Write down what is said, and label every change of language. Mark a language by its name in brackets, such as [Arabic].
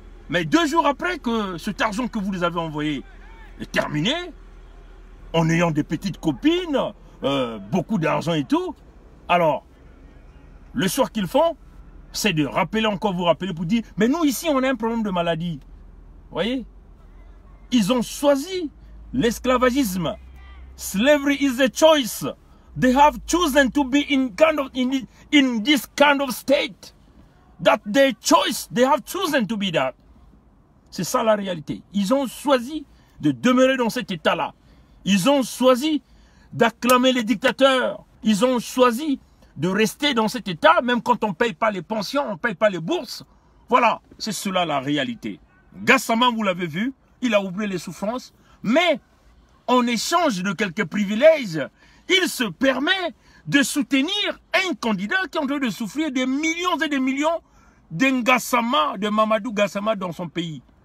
[French] Mais 2 jours après que cet argent que vous les avez envoyé est terminé, en ayant des petites copines, beaucoup d'argent et tout, alors, le soir qu'ils font, c'est de rappeler encore, vous rappeler pour dire, mais nous ici on a un problème de maladie. Vous voyez? Ils ont choisi l'esclavagisme. [English] Slavery is a choice. They have chosen to be in this kind of state. That their choice, they have chosen to be that. [French] C'est ça la réalité. Ils ont choisi de demeurer dans cet état-là. Ils ont choisi d'acclamer les dictateurs. Ils ont choisi de rester dans cet état, même quand on ne paye pas les pensions, on ne paye pas les bourses. Voilà, c'est cela la réalité. Gassama, vous l'avez vu, il a oublié les souffrances, mais en échange de quelques privilèges, il se permet de soutenir un candidat qui est en train de souffrir des millions et des millions d'Ngassama, de Mamadou Gassama dans son pays.